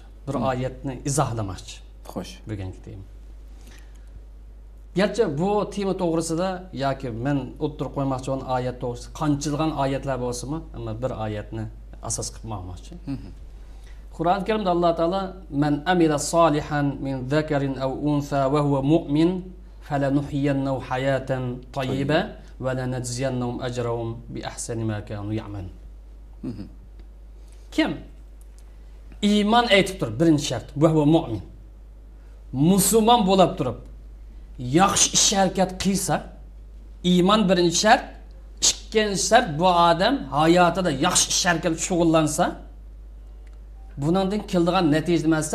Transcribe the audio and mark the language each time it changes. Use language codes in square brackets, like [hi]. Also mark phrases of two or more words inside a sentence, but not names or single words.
[uz] Bir oyatni izohlamoqchi. Xo'sh. Bugungi tema. Gerçi bu tema to'g'risida yoki men o'ttirib qo'ymoqchi bo'lgan oyat to'g'risida qanchilgan oyatlar bo'lsa-mu, ammo bir oyatni asos qilib bormoqchi. Qur'on Karimda Alloh taolo [ar] "من عمل صالحا من ذكر أو أنثى وهو مؤمن فلنحيينه حياة طيبة ولنجزينهم أجرهم بأحسن ما كانوا يعملون." [uz] Kim iymon aytib turib, birinchi shart, [ar] وهو مؤمن. [uz] Musulmon bo'lib turib, yaxshi ish harakat qilsa, iymon birinchi shart, ikkinchi shart bu odam hayotida yaxshi ish harakat shug'ullansa, buningdan keladigan natija nimasi?